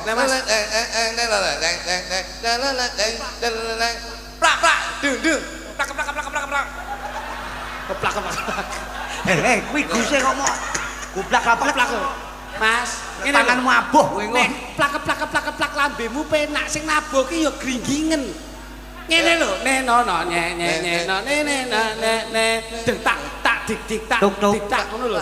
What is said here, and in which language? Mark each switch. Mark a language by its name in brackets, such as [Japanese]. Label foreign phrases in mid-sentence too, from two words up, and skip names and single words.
[Javanese] Plak plak dung dung. Plak plak plak plak plak. keplak keplak. Kuwi guse kok mau gublak apa plak. Mas, tanganmu abuh kowe engko. Plak keplak keplak keplak lambemu penak sing nabuh ki ya gringgingen. Ngene lho, neno ne dik tak tak dik dik tak dik tak ngono lho.